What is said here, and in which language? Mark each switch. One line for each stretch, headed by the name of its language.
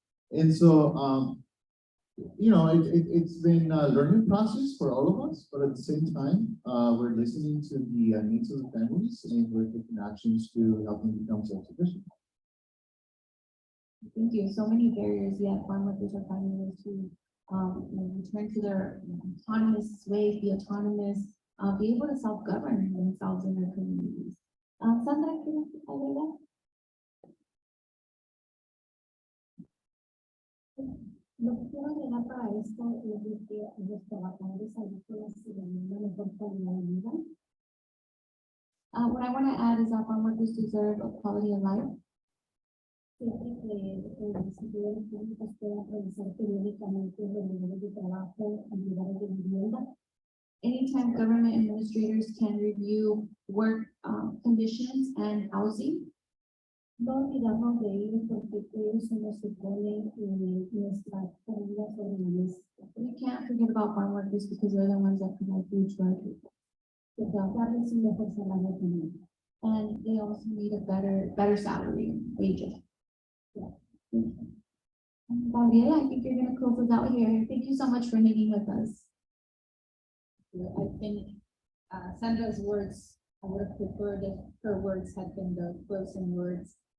English: And so, it's been a learning process for all of us, but at the same time, we're listening to the needs of the families and we're taking actions to help them become self-sufficient. Thank you. So many barriers, yet farm workers are finding ways to return to their autonomous ways, be autonomous, be able to self-govern themselves in their communities.
Spanish: Sandra, ¿quieres agregar? Lo que quiero agregar para esto es que los trabajadores agrícolas se demandan una mejor calidad de vida.
English: What I want to add is that farm workers deserve a quality of life.
Spanish: Siempre que los servidores públicos puedan revisar periódicamente los niveles de trabajo y lugares de vivienda.
English: Anytime government administrators can review work conditions and housing.
Spanish: No olvidamos de ellos porque ellos son los que ponen nuestra comida sobre la mesa.
English: We can't forget about farm workers because they're the ones that provide food to our people.
Spanish: Que darles un mejor salario también.
English: And they also need a better salary, wages. Yeah. Gabriela, I think you're going to close us out here. Thank you so much for meeting with us. I think Sandra's words, I would have preferred if her words had been the closing words.